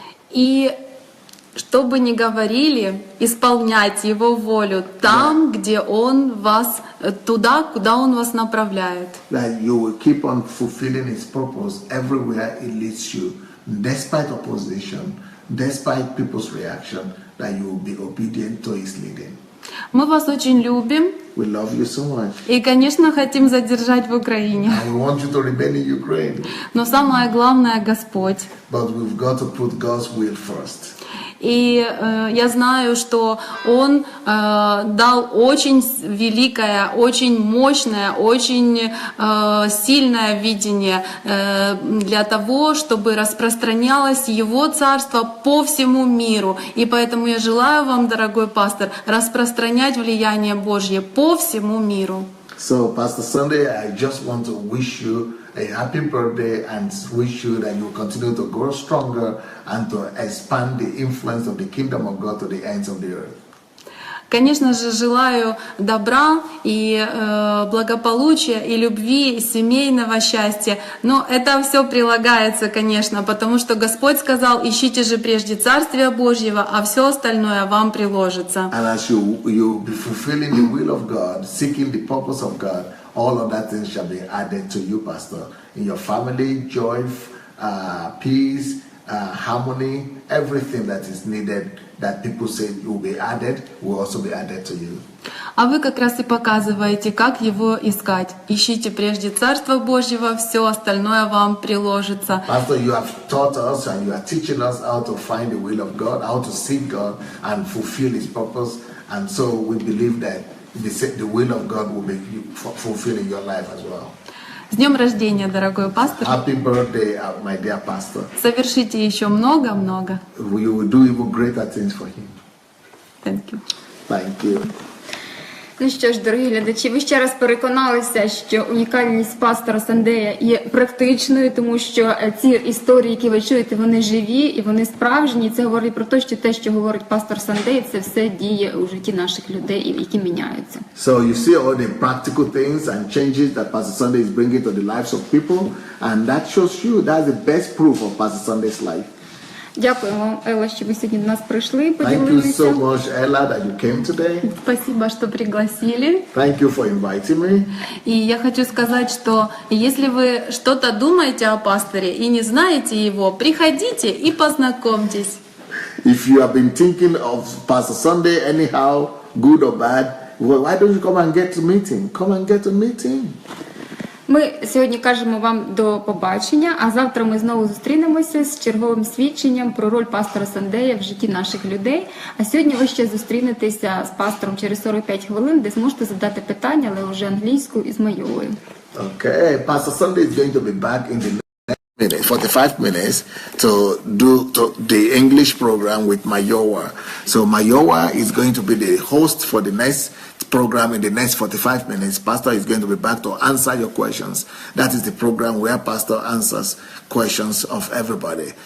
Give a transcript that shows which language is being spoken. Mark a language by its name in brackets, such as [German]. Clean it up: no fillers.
[Russian] И что бы ни говорили, исполнять Его волю там, где Он вас, туда, куда Он вас направляет. [English] That you will keep on fulfilling His purpose everywhere He leads you, despite opposition, despite people's reaction, that you will be obedient to His leading. [Russian] Мы вас очень любим. [English] We love you so much. [Russian] И, конечно, хотим задержать в Украине. [English] And we want you to remain in Ukraine. [Russian] Но самое главное — Господь. [English] But we've got to put God's will first. [Russian] И я знаю, что Он дал очень великое, очень мощное, очень сильное видение для того, чтобы распространялось Его Царство по всему миру. И поэтому я желаю вам, дорогой пастор, распространять влияние Божье по всему миру. [English] So, Pastor Sandey, I just want to wish you a happy birthday and wish you that you continue to grow stronger and to expand the influence of the kingdom of God to the ends of the earth. [Russian] Конечно же, желаю добра и благополучия, и любви, и семейного счастья. Но это все прилагается, конечно, потому что Господь сказал: ищите же прежде Царствия Божьего, а все остальное вам приложится. [English] And as you be fulfilling the will of God, seeking the purpose of God, all of that things shall be added to you, Pastor. In your family, joy, peace, harmony, everything that is needed, that people say will be added, will also be added to you. [Russian] А вы как раз и показываете, как его искать. Ищите прежде Царство Божьего, все остальное вам приложится. [English] Pastor, you have taught us and you are teaching us how to find the will of God, how to seek God and fulfill His purpose. And so we believe that the will of God will be fulfilled in your life as well. [Russian] С днем рождения, дорогой пастор. [English] Happy birthday, my dear pastor. [Russian] Совершите еще много-много. [English] You will do even greater things for Him. Thank you. Thank you. [Ukrainian] Ну що ж, дорогі глядачі, ви ще раз переконалися, що унікальність пастора Сандея є практичною, тому що ці історії, які ви чуєте, вони живі і вони справжні. І це говорить про те, що говорить пастор Сандей, це все діє у житті наших людей, які міняються. [English] So you see all the practical things and changes that Pastor Sandey is bringing to the lives of people, and that shows you that's the best proof of Pastor Sandey's life. [Ukrainian] Дякую вам, Елла, що ви сьогодні до нас прийшли, [English] Thank you [Ukrainian] поділилися. [English] so much, Ella, that you came today. [Russian] Спасибо, что пригласили. [English] Thank you for inviting me. [Russian] И я хочу сказать, что если вы что-то думаете о пасторе и не знаете его, приходите и познакомьтесь. [English] If you have been thinking of Pastor Sandey anyhow, good or bad, well, why don't you come and get to meet him? Come and get to meet him. [Ukrainian] Ми сьогодні кажемо вам до побачення, а завтра ми знову зустрінемося з черговим свідченням про роль пастора Сандея в житті наших людей. А сьогодні ви ще зустрінетеся з пастором через 45 хвилин, де зможете задати питання, але вже англійською і з Майовою. [English] Okay, Pastor Sandey is going to be back in the next 45 minutes to do the English program with Mayowa. So Mayowa is going to be the host for the next program in the next 45 minutes. Pastor is going to be back to answer your questions. That is the program where Pastor answers questions of everybody.